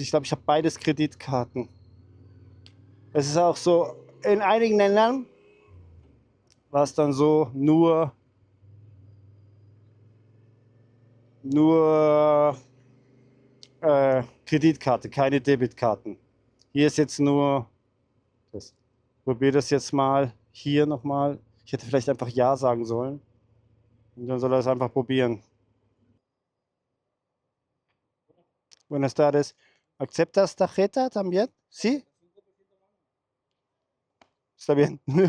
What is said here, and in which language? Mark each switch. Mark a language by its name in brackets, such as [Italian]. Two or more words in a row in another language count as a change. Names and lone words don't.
[German] Ich glaube, ich habe beides Kreditkarten. Es ist auch so, in einigen Ländern war es dann so, nur Kreditkarte, keine Debitkarten. Hier ist jetzt nur das. Probier das jetzt mal hier nochmal. Ich hätte vielleicht einfach Ja sagen sollen. Und dann soll er es einfach probieren. [Spanish] Buenas tardes. ¿Aceptas tarjeta también? ¿Sí? Está bien.